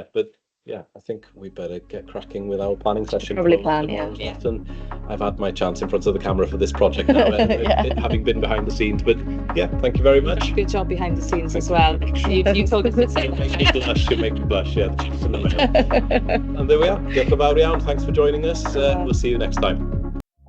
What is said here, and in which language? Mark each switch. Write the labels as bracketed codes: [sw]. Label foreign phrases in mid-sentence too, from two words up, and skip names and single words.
[en] But yeah, I think we better get cracking with our planning session. Probably plan, And I've had my chance in front of the camera for this project now, having been behind the scenes. But yeah, thank you very much. Good job behind the scenes as well. You told us to say. You make me blush, yeah. The chiefs in the mail. And there we are. [cy] Diolch yn fawr iawn. [en] Thanks for joining us. We'll see you next time.